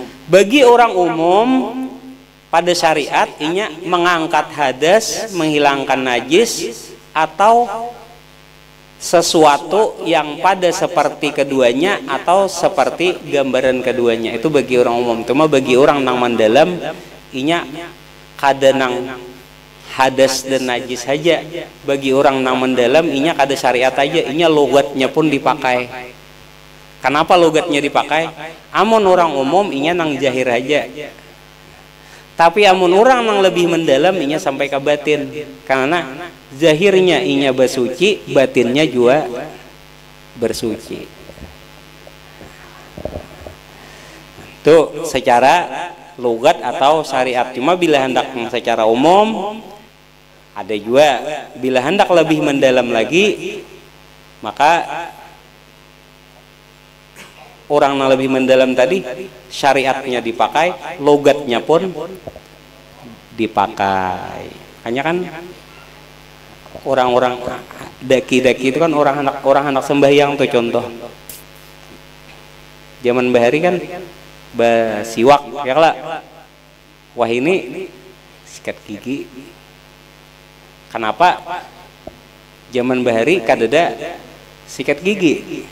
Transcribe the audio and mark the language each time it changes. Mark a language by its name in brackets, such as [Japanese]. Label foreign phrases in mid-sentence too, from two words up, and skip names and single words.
[Banjar] Bagi orang umum pada syariat inya mengangkat hadas, menghilangkan najis atau sesuatu yang pada seperti keduanya atau seperti gambaran keduanya, itu bagi orang umum. Cuma bagi orang nang mendalam inya kada nang hadas dan najis saja. Bagi orang nang mendalam inya kada syariat aja, inya logatnya pun dipakai. Kenapa logatnya dipakai? Amun orang umum inya nang jahir aja, tapi amun orang nang lebih mendalam inya sampai ke batin. Karena zahirnya inya bersuci, batinnya juga bersuci. Itu secara logat atau syariat. Cuma bila hendak secara umum, ada juga bila hendak lebih mendalam lagi, maka orang yang lebih mendalam tadi syariatnya dipakai, logatnya pun dipakai. Hanya kan orang-orang daki-daki itu kan orang anak sembahyang tuh contoh. Zaman bahari kan siwak ya lah. Wah ini sikat gigi. Kenapa zaman bahari kadada sikat gigi?